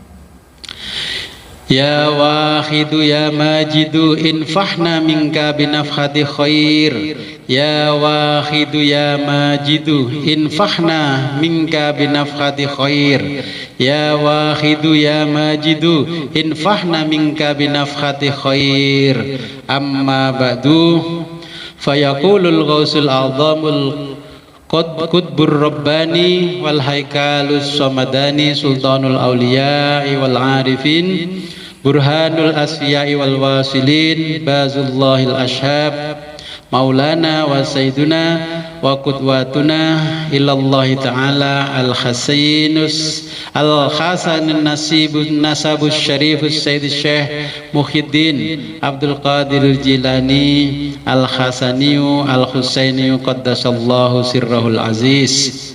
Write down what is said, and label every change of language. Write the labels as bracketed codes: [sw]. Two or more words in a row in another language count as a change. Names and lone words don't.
[ar] يا واحد يا ماجد انفحنا منك بنفحة خير. يا واحد يا ماجد انفحنا منك بنفحة خير. يا واحد يا ماجد انفحنا منك بنفحة خير. أما بعد فيقول الغوث الأعظم القطب الرباني والهيكل الصمداني سلطان الأولياء والعارفين برهان الأصفياء والواصلين باز الله الأشهب مولانا وسيدنا وقدوتنا إلى الله تعالى الحسن الحسن النسب الشريف السيد شيخ محيي الدين عبد القادر جيلاني الحسني الحسيني قدس الله سره العزيز.